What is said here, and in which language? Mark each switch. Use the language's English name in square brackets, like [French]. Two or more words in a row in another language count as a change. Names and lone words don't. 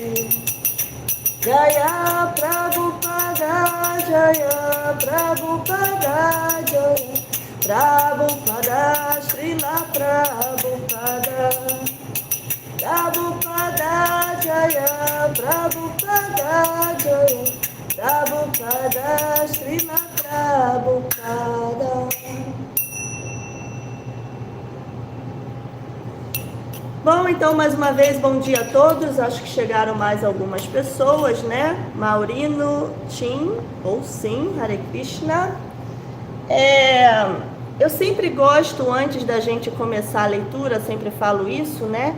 [Sanskrit] Jaya Prabhupada Jaya Prabhupada Jaya Prabhupada Srila Prabhupada Prabhupada Jaya Prabhupada Jaya Prabhupada Srila Prabhupada. [Portuguese] Bom, então, mais uma vez, bom dia a todos. Acho que chegaram mais algumas pessoas, né? Maurino, Tim, ou Sim, [Sanskrit] Hare Krishna. [Portuguese] Eu sempre gosto, antes da gente começar a leitura, sempre falo isso, né?